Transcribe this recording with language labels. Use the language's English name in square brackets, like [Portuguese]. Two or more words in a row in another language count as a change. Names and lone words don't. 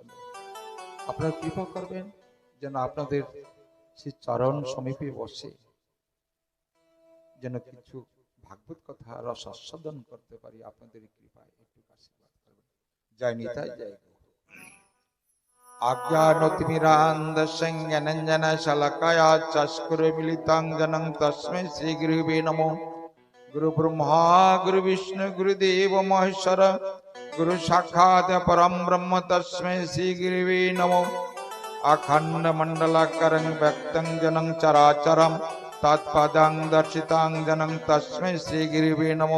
[Bangla] আপনারা কৃপা করবেন যেন আপনাদের সেই চরণ সমীপে বসে যেন কিছু ভাগবত কথা রস আস্বাদন করতে পারি আপনাদের কৃপায় একটু আশীর্বাদ করবেন। [Sanskrit] জয় নিতাই জয় আজ্ঞানতিমিরান্ধস্যং জ্ঞানঞ্জন শলাকায়া চক্ষুরে মিলিতাং জনং তস্मै শ্রী গুরুবে নমো। गुरु ब्रह्मा गुरु विष्णु गुरुदेव महेश्वर गुरु साक्षात् परम ब्रह्म तस्मै श्री गुरुवे नमो। अखंड मंडलाकारं व्यक्तं जनं चराचरं तत्पदं दर्शितं जनं तस्मै श्री गुरुवे नमो।